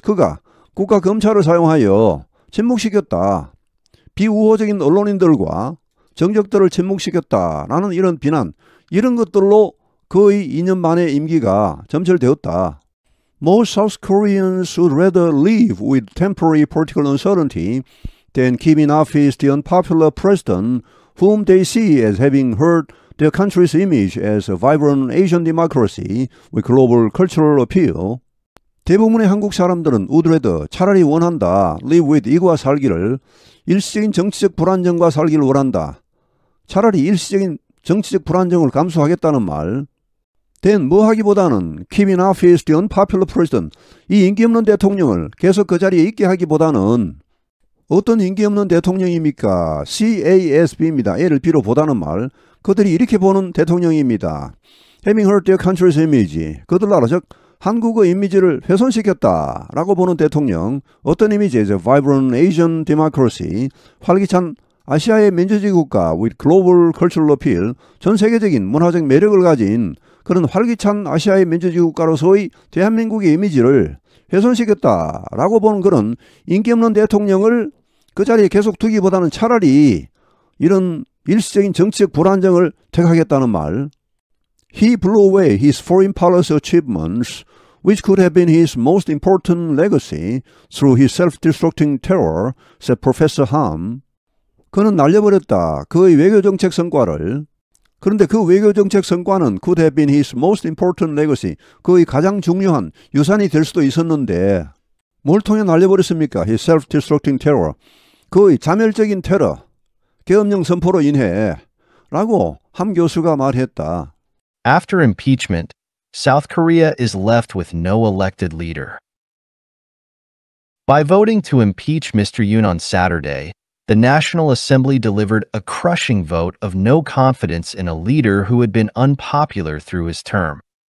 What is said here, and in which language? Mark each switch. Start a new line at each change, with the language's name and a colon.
Korean: 그가 국가 검찰을 사용하여 침묵시켰다. 비우호적인 언론인들과 정적들을 침묵시켰다라는 이런 비난. 이런 것들로 거의 2년 만에 임기가 점철되었다.
English: Most South Koreans would rather live with temporary political uncertainty than keep in office the unpopular president whom they see as having hurt their country's image as a vibrant Asian democracy with global cultural appeal.
Korean: 대부분의 한국 사람들은
English: would rather
Korean: 차라리 원한다.
English: live with
Korean: 이과 살기를 일시적인 정치적 불안정과 살기를 원한다. 차라리 일시적인 정치적 불안정을 감수하겠다는 말.
English: then
Korean: 뭐 하기보다는
English: keep in office the unpopular president.
Korean: 이 인기 없는 대통령을 계속 그 자리에 있게 하기보다는 어떤 인기 없는 대통령입니까? CASB입니다. A를 B로 보다는 말. 그들이 이렇게 보는 대통령입니다.
English: Having hurt their country's image.
Korean: 그들 나라 즉 한국의 이미지를 훼손시켰다 라고 보는 대통령. 어떤 이미지죠?
English: Vibrant Asian democracy.
Korean: 활기찬 아시아의 민주주의 국가
English: with global cultural appeal.
Korean: 전 세계적인 문화적 매력을 가진 그런 활기찬 아시아의 민주주의 국가로서의 대한민국의 이미지를 훼손시켰다 라고 보는 그런 인기 없는 대통령을 그 자리에 계속 두기보다는 차라리 이런 일시적인 정치적 불안정을 택하겠다는 말.
English: He blew away his foreign policy achievements, which could have been his most important legacy, through his self-destructing terror, said Professor Ham.
Korean: 그는 날려버렸다. 그의 외교정책 성과를. 그런데 그 외교정책 성과는
English: could have been his most important legacy.
Korean: 그의 가장 중요한 유산이 될 수도 있었는데 뭘 통해 날려버렸습니까?
English: His self-destructing terror.
Korean: 그의 자멸적인 테러, 계엄령 선포로 인해 라고 함 교수가 말했다.
English: After impeachment, South Korea is left with no elected leader. By voting to impeach Mr. Yoon on Saturday, the National Assembly delivered a crushing vote of no confidence in a leader who had been unpopular through his term.